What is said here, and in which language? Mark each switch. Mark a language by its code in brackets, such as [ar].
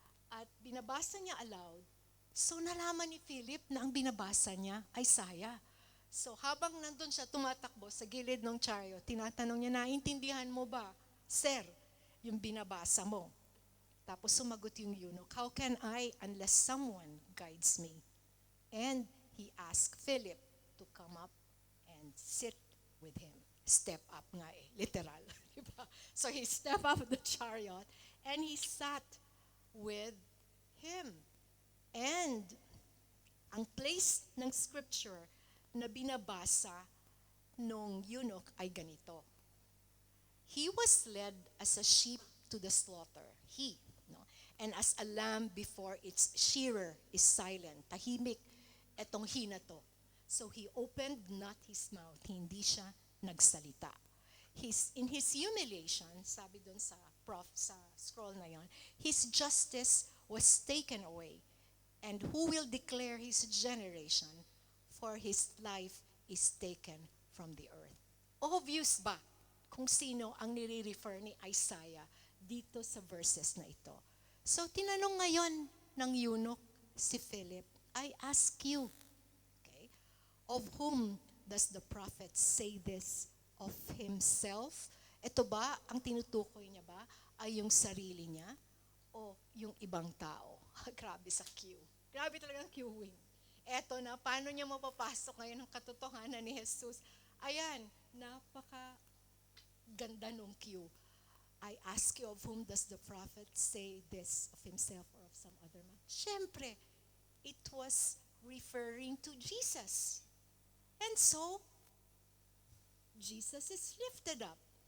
[tl] At binabasa niya aloud, so nalaman ni Philip na ang binabasa niya ay Isaiah. So habang nandun siya tumatakbo sa gilid ng chariot, tinatanong niya, naintindihan mo ba, Sir, yung binabasa mo? Tapos sumagot yung [en] eunuch, how can I unless someone guides me? And he asked Philip to come up and sit with him. Step up [tl] nga eh, [en] literal. Diba? So he stepped up the chariot and he sat with him. [tl] And ang place ng scripture na binabasa nung eunuch ay ganito. [en] He was led as a sheep to the slaughter. He, no? And as a lamb before its shearer is silent. [tl] Tahimik etong he na to. [en] So he opened not his mouth. [tl] Hindi siya nagsalita. [en] In his humiliation, [tl] sabi dun sa sa scroll na yon, [en] his justice was taken away. And who will declare his generation? For his life is taken from the earth. [tl] Obvious ba kung sino ang nire-refer ni Isaiah dito sa verses na ito? [en] So [tl] tinanong ngayon ng [en] eunuch si Philip, I ask you, okay, of whom does the prophet say this? Of himself? [tl] Ito ba, ang tinutukoy niya ba, ay yung sarili niya o yung ibang tao? Grabe sa Q. Grabe talaga ang queuing. Eto na, paano niya mapapasok ngayon ang katotohanan ni Jesus? Ayan, napaka ganda nung Q. [en] I ask you, of whom does the prophet say this? Of himself or of some other man? [tl] Siyempre, [en] it was referring to Jesus. And so, Jesus is lifted up.